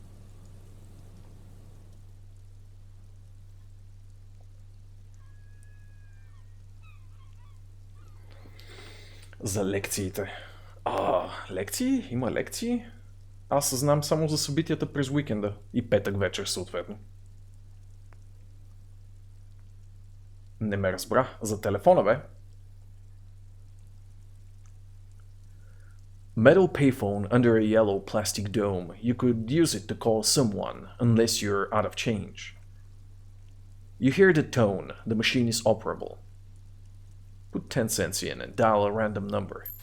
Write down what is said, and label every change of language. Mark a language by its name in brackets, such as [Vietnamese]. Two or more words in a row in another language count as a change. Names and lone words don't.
[Bulgarian] За лекциите. Лекции? Има лекции? Аз знам само за събитията през уикенда и петък вечер съответно. Не ме разбра. За телефона, бе. [English] Metal payphone under a yellow plastic dome. You could use it to call someone, unless you're out of change. You hear the tone. The machine is operable. Put 10 cents in and dial a random number.